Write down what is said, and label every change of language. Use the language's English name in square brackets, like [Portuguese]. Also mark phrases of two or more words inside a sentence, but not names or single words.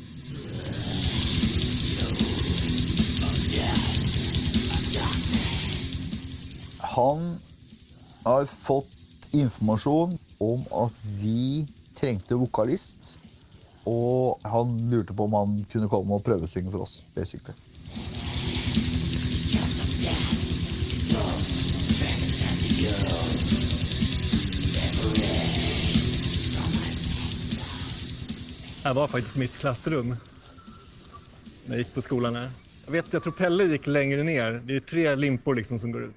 [Norwegian] Han har fått informasjon om at vi trengte vokalist, og han lurte på om han kunne komme og prøvesynge for oss, basically. [Swedish] Det var faktiskt mitt klassrum när jag gick på skolan här. Jag tror Pelle gick längre ner. Det är 3 limpor liksom som går ut.